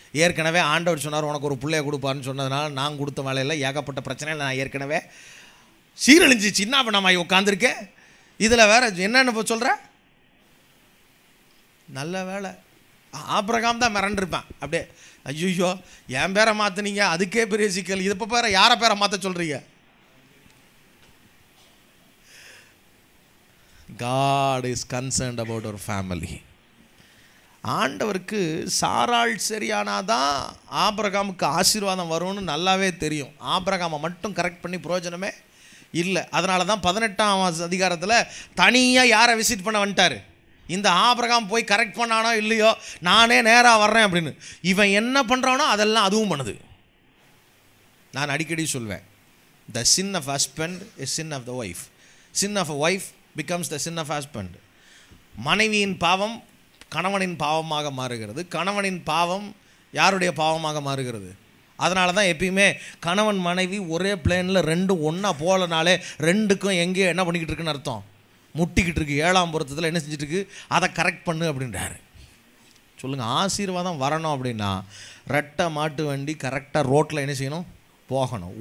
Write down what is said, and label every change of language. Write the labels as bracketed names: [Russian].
[Tamil] ஏற்கனவே ஆண்டவர் சொன்னார் உனக்கு ஒரு பிள்ளைய கொடுப்பாருன்னு சொன்னதுனால நான் கொடுத்த வேலையில் ஏகப்பட்ட பிரச்சனையில் நான் ஏற்கனவே சீரழிஞ்சு சின்ன பண்ணமாய் உட்காந்துருக்கேன். இதில் வேற என்னென்னு இப்போ சொல்கிற? நல்ல வேலை ஆபிரகாம் தான் மிரண்டிருப்பேன். அப்படியே ஐயோ என் பேரை மாற்றினீங்க, அதுக்கே பெரிய சிக்கல், இது இப்போ பேரை யாரை பேரை மாற்ற சொல்கிறீங்க? [English] God is concerned about our family. [Tamil] ஆண்டவருக்கு சாராள் சரியானாதான் ஆபிரகாமுக்கு ஆசீர்வாதம் வரும்னு நல்லாவே தெரியும். ஆபிரகாமை மட்டும் கரெக்ட் பண்ணி பிரயோஜனமே இல்லை. அதனால தான் 18ஆம் அதிகாரத்தில் தனியாக யாரை விசிட் பண்ண வந்துட்டார். இந்த ஆபிரகாம் போய் கரெக்ட் பண்ணானோ இல்லையோ நானே நேராக வர்றேன் அப்படின்னு. இவன் என்ன பண்ணுறானோ அதெல்லாம் அதுவும் பண்ணுது. நான் அடிக்கடி சொல்வேன், [English] the sin of husband is sin of the wife. Sin of a wife becomes the sin of husband. [Tamil] மனைவியின் பாவம் கணவனின் பாவமாக மாறுகிறது, கணவனின் பாவம் யாருடைய பாவமாக மாறுகிறது. அதனால தான் எப்பயுமே கணவன் மனைவி ஒரே பிளேனில் ரெண்டும் ஒன்றா போகலனாலே ரெண்டுக்கும் எங்கேயோ என்ன பண்ணிக்கிட்டு இருக்குன்னு அர்த்தம், முட்டிக்கிட்டு இருக்கு. 7ஆம் பொருத்தத்தில் என்ன செஞ்சுட்டு அதை கரெக்ட் பண்ணு அப்படின்றாரு. சொல்லுங்கள், ஆசீர்வாதம் வரணும் அப்படின்னா ரெட்டை மாட்டு வண்டி கரெக்டாக ரோட்டில் என்ன செய்யணும், போகணும்.